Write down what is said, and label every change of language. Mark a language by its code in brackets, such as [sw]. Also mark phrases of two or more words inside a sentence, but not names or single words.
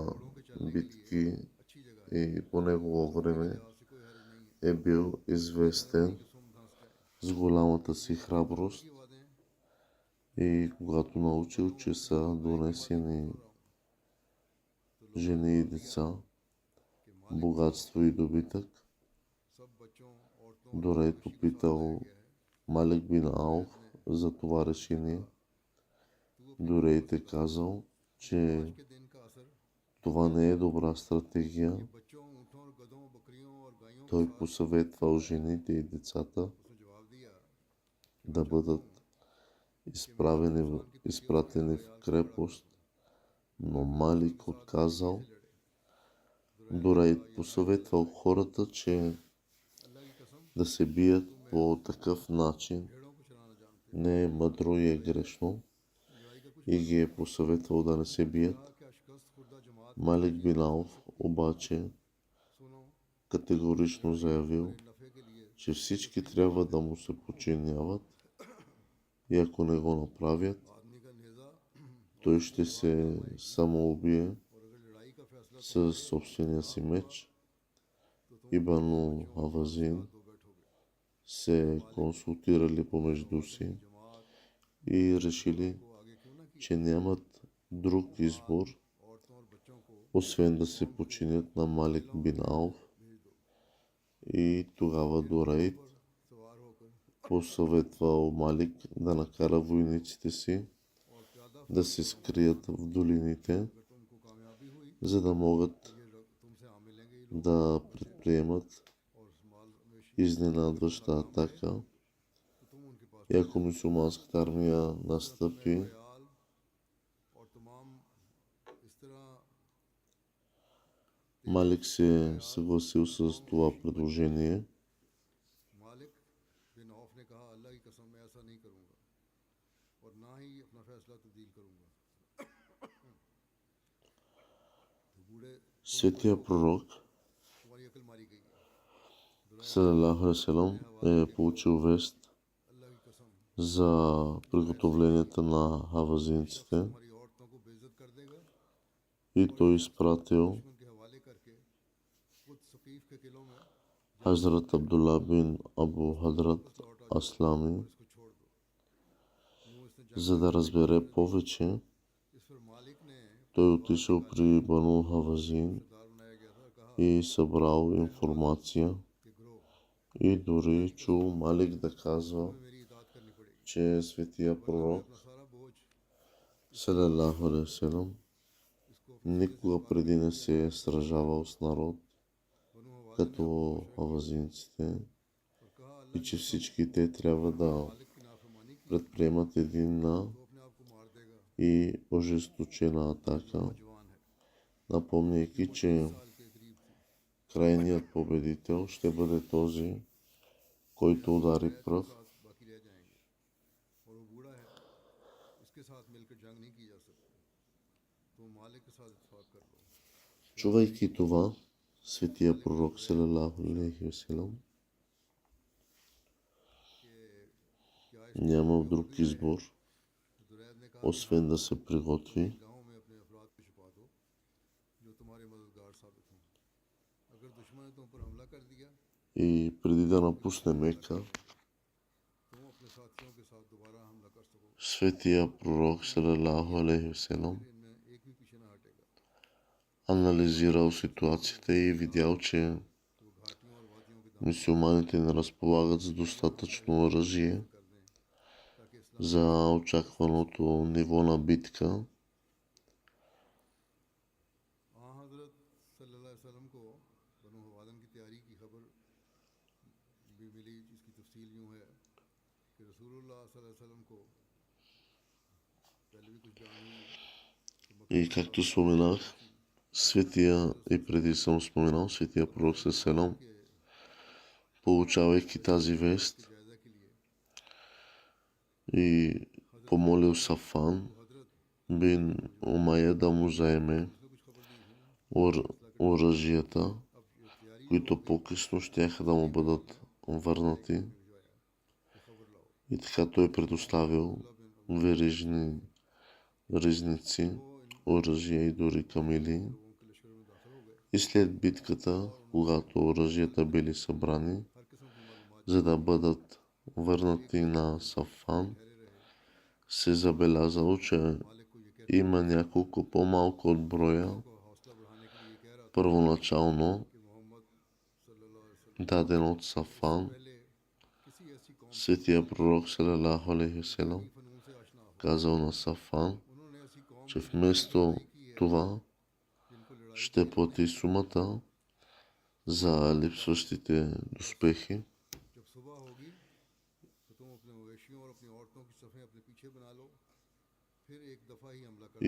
[ur] کے چلنے کے لیے [bg] битки [ur] اچھی جگہ ہے, [bg] и по негово време [ur] جہاں سے کوئی حرج نہیں ہے [bg] е бил известен [ur] کہ سم دھنس جائے. [bg] с голямата си храброст [ur] کی وعدیں [bg] и когато научил, че са донесени жени и деца, богатство и добитък, [ur] سب بچوں عورتوں [bg] Дорей попитал Малик бин Ауф за това решение. Дорейт е казал, че [ur] کے دن کا اثر [bg] това не е добра стратегия. [ur] بچوں اونٹوں اور گدھوں بکریوں اور گایوں کے [bg] Той посъветвал жените и децата [ur] اس نے جواب دیا [bg] да бъдат изпратени в крепост, но Малик отказал. Дорейт посъветвал хората, че [ur] اللہ کی قسم [bg] да се бият по такъв начин [ur] بھیڑوں کو چلانا جانتے [bg] не е мъдро и е грешно [ur] ہو۔ لڑائی کا کچھ [bg] и ги е посъветвал да не се бият. [ur] کہا کیا شکست خوردہ جماعت [bg] Малик бин Ауф обаче [ur] सुनो [bg] категорично заявил, [ur] نفع کے لیے [bg] че всички трябва да му се подчиняват и ако не го направят, [ur] آدمی کا نیزہ [bg] той ще се самоубие [ur] اور اگر لڑائی کا فیصلہ [bg] със собствения си меч. И Бану Авазин [ur] دو بیٹھو گے. [bg] се консултирали помежду си [ur] जमात [bg] и решили, [ur] کو آگے کیوں نہ کیا, [bg] че нямат друг избор, [ur] عورتوں اور بچوں کو [bg] освен да се подчинят на Малик бин Ауф. [ur] بھیج دو. [bg] И тогава Дорейт [ur] سوار ہو کر [bg] посъветвал Малик да накара войниците си [ur] اور پیادہ [bg] да се скрият в долините, [ur] اگر تم کو کامیابی ہوئی [bg] за да могат [ur] یہ تم سے آ ملیں گے یہ لوگ [bg] да предприемат [ur] اور مال مویشی [bg] изненадваща атака. [ur] تو تم ان کے پاس [bg] И ако мюсюлманската армия настъпи, [ur] خیال اور تمام اس طرح [bg] Малик се е съгласил с това предложение. [ur] مالک بن عوف نے کہا اللہ کی قسم میں ایسا نہیں کروں گا اور نہ ہی اپنا فیصلہ تبدیل کروں گا. تو بوڑھے [bg] Светия пророк, [ur] تمہاری عقل ماری گئی ہے, [ar] صلى الله عليه وسلم, [bg] е получил вест [ur] اللہ کی قسم [bg] за приготовленията на хавазинците [ur] تمہاری عورتوں کو بے عزت کر دے گا, [bg] и той изпратил [ur] دشمن کے حوالے کر کے خود ثقیف کے قلعوں میں [bg] Хазрат Абдулла бин Абу Хадрат Аслами, [ur] اس کو چھوڑ دو۔ یوں اس نے جنگ [bg] за да разбере повече. [ur] اس پر مالک نے [bg] Той отишъл при Бану Хавазин [ur] دار بنایا گیا تھا، کہا [bg] и събрал информация [ur] کہ گروہ [bg] и дори чул Малик да казва, [ur] میں میری اطاعت کرنی پڑے گی, [bg] че светия пророк [ur] اپنا سارا بوجھ [ar] صلى الله عليه وسلم [ur] इसको [bg] никога преди не се е сражавал с народ [ur] بنو حوالے [bg] като хавазинците [ur] اور کہا [bg] и [ur] अल्लाह [bg] че всички те трябва да [ur] مالک کی نافرمانی کی [bg] предприемат единна [ur] تو اپنے آپ کو مار دے گا, [bg] и ожесточена атака, [ur] جوان ہے, [bg] напомняйки, че [ur] سال کے قریب تھی. [bg] крайният победител ще бъде този, който удари пръв. [ur] ساتھ باقی رہ جائیں گے اور وہ بوڑھا ہے، اس کے ساتھ مل کر جنگ نہیں کی جا سکتی، تو مالک کے ساتھ اتفاق کر لو. [bg] Чувайки това, светия пророк [ar] صلى الله عليه وسلم [ur] क्या [bg] няма друг избор, [ur] درید نے کہا [bg] освен да се приготви. [ur] گاؤں میں اپنے افراد کو چھپا دو جو تمہارے مددگار ثابت ہوں. اگر دشمن نے تم پر حملہ کر دیا [bg] И преди да напусне Мека, [ur] تم اپنے ساتھیوں کے ساتھ دوبارہ حملہ کر سکو, [bg] светия пророк [ar] صلى الله عليه وسلم [ur] پھر ان میں ایک بھی پیچھے نہ ہٹے گا. [bg] анализирал ситуацията и видял, че [ur] وہ گھاٹیوں اور وادیوں کے دامن [bg] мюсюлманите не разполагат с достатъчно оръжие [ur] کر دیں تاکہ اسلام [bg] за очакваното ниво на битка. [ur] حضرت [ar] صلى الله عليه وسلم [ur] کو بنو ہوادن کی تیاری کی خبر بھی ملی، جس کی تفصیل یوں ہے کہ رسول اللہ [ar] صلى الله عليه وسلم [ur] کو پہلے بھی کچھ بیان ہوئی کہ [bg] И както споменах, светия и преди съм споменал, светия пророк Селам, [ur] के [bg] получавайки тази вест [ur] جائزہ کے لیے [bg] и помолил Сафан [ur] हजरत [bg] бин Умайя да му заеме [ur] اس نے کچھ خبر دی تھی نا, [bg] оръжията, [ur] اب یہ تیاری [bg] които по-късно щяха да му бъдат върнати. [ur] بھجوایا کہ خبر لاؤ. [bg] И така той предоставил верижни ризници, оръжия и дори камили. [ur] لوگوں کے لشکر میں داخل ہو گئے, [bg] И след битката, когато оръжията били събрани, [ur] ہر قسم کی معلومات [bg] за да бъдат върнати на Сафан, [ur] ٹھہرے رہے. [bg] се забелязало, че [ur] مالک کو یہ کہتے [bg] има няколко по-малко от броя [ur] کو حوصلہ بڑھانے کے لیے کہہ رہا تھا [bg] първоначално [ur] کہ محمد [ar] صلى الله عليه وسلم [bg] даден от Сафан. [ur] پہلے کسی ایسی قوم [bg] Светия пророк [ar] صلى الله عليه وسلم [ur] کی فنون سے آشنا ہو, [bg] казал на Сафан, [ur] انہوں نے ایسی قوم [bg] че вместо това [ur] جن کو لڑائی [bg] ще плати сумата за липсващите доспехи. [ur] جب صبح ہو گی تو تم اپنے مویشیوں اور اپنی عورتوں کی صفیں اپنے پیچھے بنا لو، پھر ایک دفعہ ہی حملہ کر